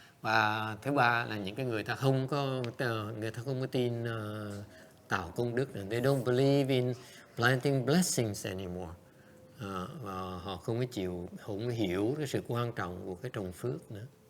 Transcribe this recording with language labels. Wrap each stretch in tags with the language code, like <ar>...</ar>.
<vi>Và thứ ba là những cái người ta không có tin tạo công đức.</vi> <en>They don't believe in planting blessings anymore.</en> <vi>Và họ không có hiểu cái sự quan trọng của cái trồng phước nữa.</vi>